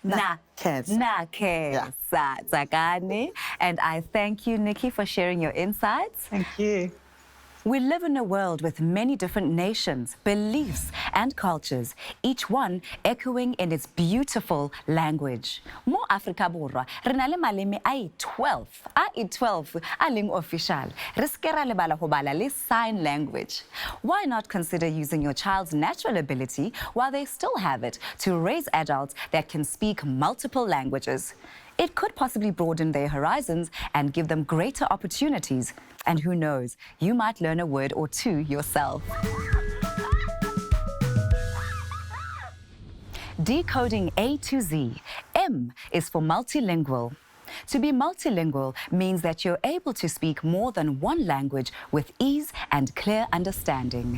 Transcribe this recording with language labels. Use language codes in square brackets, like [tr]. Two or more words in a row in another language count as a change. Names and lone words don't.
[en] Yeah. Zakani. And I thank you, Nikki, for sharing your insights. Thank you. We live in a world with many different nations, beliefs, and cultures, each one echoing in its beautiful language. [st] Mo Afrika Borwa, re na le maleme a 12 a leng official. Re ske ra lebala ho bala le [en] sign language. Why not consider using your child's natural ability while they still have it to raise adults that can speak multiple languages? It could possibly broaden their horizons and give them greater opportunities. And who knows, you might learn a word or two yourself. Decoding A to Z. M is for multilingual. To be multilingual means that you're able to speak more than one language with ease and clear understanding.